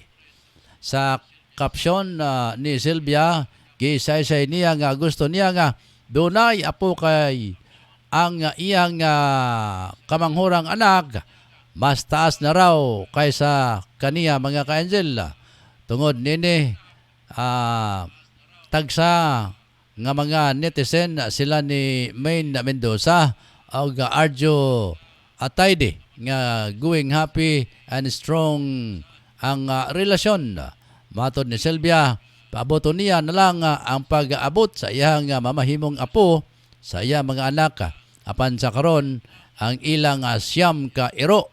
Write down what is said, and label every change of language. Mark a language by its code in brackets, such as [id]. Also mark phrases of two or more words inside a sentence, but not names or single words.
[ceb] Sa caption ni Sylvia, gisaysay niya nga gusto niya nga dunay apo kay ang iyang kamanghurang anak mas taas na raw kaysa kaniya, mga ka-angel. Tungod nini tagsa nga mga netizen sila ni Main Mendoza o Arjo Atayde nga [en] going happy and strong [ceb] ang relasyon. Matod ni Sylvia, paaboto niya na lang ang pag-abot sa iyang mamahimong apo sa iyang mga anak. Apan sa karon ang ilang siyam ka iro.